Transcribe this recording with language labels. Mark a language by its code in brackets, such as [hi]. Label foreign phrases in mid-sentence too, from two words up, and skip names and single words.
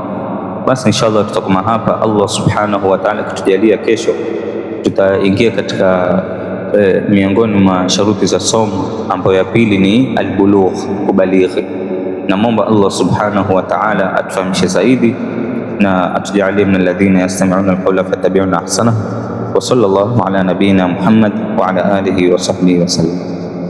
[sw] Basi inshallah tutakoma hapa. Allah [ar] سبحانه وتعالى [sw] kutujalia, kesho tutaingia katika miongoni mwa sharuti za somo, ambayo ya pili ni albulugh, kubalighi. Namwomba Allah [ar] سبحانه وتعالى [sw] atufahamishe zaidi na atujalie [ar] من الذين يستمعون القول فيتبعون أحسنه. وصلى الله على نبينا محمد وعلى آله وصحبه وسلم.